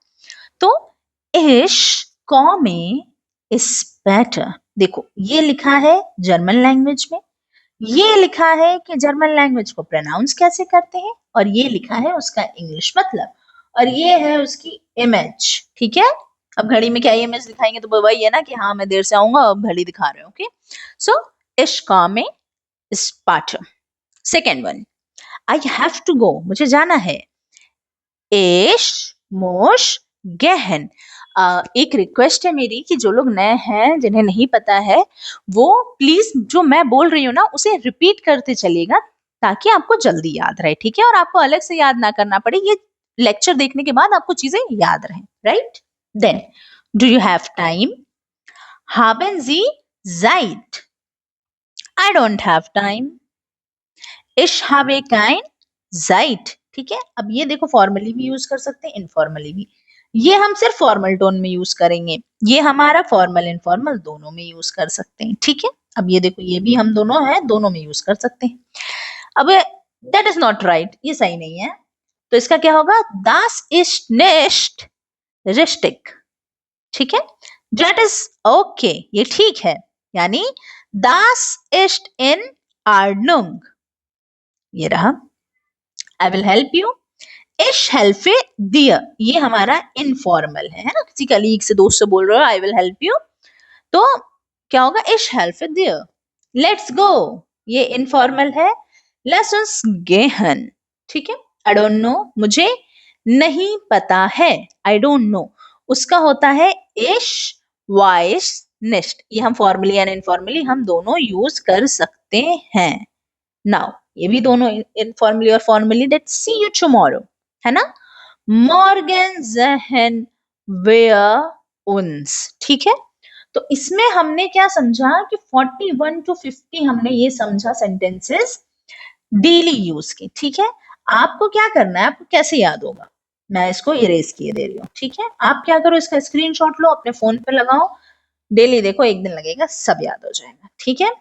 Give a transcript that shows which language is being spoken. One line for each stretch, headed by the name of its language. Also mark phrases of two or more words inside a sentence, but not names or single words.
Hindi: तो
German: ich komme später,
Hindi: देखो ये लिखा है
English: German language
Hindi: में, ये लिखा है कि
English: German language
Hindi: को प्रोनाउंस कैसे करते हैं, और ये लिखा है उसका इंग्लिश मतलब, और ये है उसकी इमेज, ठीक है? अब घड़ी में क्या इमेज दिखाएंगे, तो वही है ना कि हाँ मैं देर से आऊंगा, अब घड़ी दिखा रहे हो, ओके?
German: सो ich komme später.
English: second one, I have to go,
Hindi: मुझे जाना है।
German: Ich muss gehen.
Hindi: एक रिक्वेस्ट है मेरी कि जो लोग नए हैं, जिन्हें नहीं पता है, वो प्लीज जो मैं बोल रही हूँ ना उसे रिपीट करते चलिएगा ताकि आपको जल्दी याद रहे, ठीक है? और आपको अलग से याद ना करना पड़े, ये लेक्चर देखने के बाद आपको चीजें याद रहें, राइट?
English: then do you have time?
German: Haben Sie Zeit?
English: I don't have time.
German: Ich habe kein Zeit.
Hindi: ठीक है? अब ये देखो फॉर्मली भी यूज कर सकते हैं, इनफॉर्मली भी। ये हम सिर्फ
English: formal tone
Hindi: में यूज करेंगे। ये हमारा
English: formal informal
Hindi: दोनों में यूज कर सकते हैं, ठीक है? अब ये देखो ये भी हम दोनों है, दोनों में यूज कर सकते हैं। अब
English: that is not right,
Hindi: ये सही नहीं है। तो इसका क्या होगा?
German: Das ist nicht richtig.
Hindi: ठीक है?
English: That is okay,
Hindi: ये ठीक है।
German: यानी das ist in Ordnung।
Hindi: ये रहा।
English: I will help you।
German: Ich helfe dir,
Hindi: ये हमारा इनफॉर्मल है ना? किसी कलीग से, दोस्त से बोल रहे हो
English: I will help you,
Hindi: तो क्या होगा?
German: Ich helfe dir।
English: Let's go,
Hindi: ये इनफॉर्मल है।
German: Lass uns gehen,
Hindi: ठीक है?
English: I don't know,
Hindi: मुझे नहीं पता है।
English: I don't know,
Hindi: उसका होता है
German: ich weiß nicht।
Hindi: ये हम
English: formally and informally
Hindi: हम दोनों यूज कर सकते हैं। नाउ ये भी दोनों इनफॉर्मली और फॉर्मली।
English: let's see you tomorrow,
Hindi: है ना?
German: Morgen sehen wir uns,
Hindi: ठीक है? तो इसमें हमने क्या समझा कि 41 to 50 हमने ये समझा
English: sentences daily
Hindi: यूज के, ठीक है? आपको क्या करना है, आपको कैसे याद होगा? मैं इसको इरेज किए दे रही हूँ, ठीक है? आप क्या करो, इसका स्क्रीनशॉट लो, अपने फोन पे लगाओ, डेली देखो, एक दिन लगेगा, सब याद हो जाएगा, ठीक है?